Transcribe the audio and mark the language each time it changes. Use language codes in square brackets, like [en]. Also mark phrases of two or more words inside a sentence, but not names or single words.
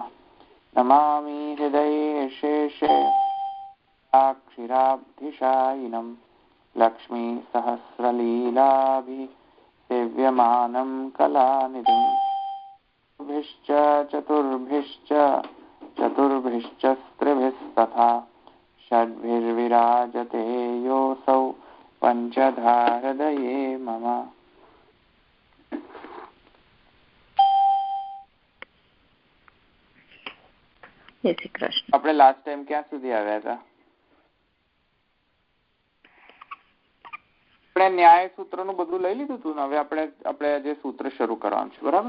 [sa] नमामि हृदये शेषे अक्षिराब्धिशायिनं लक्ष्मीसहस्रलीलाभिः सेव्यमानं कलानिधिं चतुर्भिश्च स्त्रिभिस्तथा षड्भिर्विराजते योऽसौ पंचधा हृदये मम। [gu] જય શ્રી કૃષ્ણ. આપણે [en] last time [gu] ક્યાં સુધી આવ્યા હતા? આપણે ન્યાય સૂત્રનું બધું લઈ લીધું હતું ને હવે આપણે જે સૂત્ર શરૂ કરવાનું છે, બરાબર?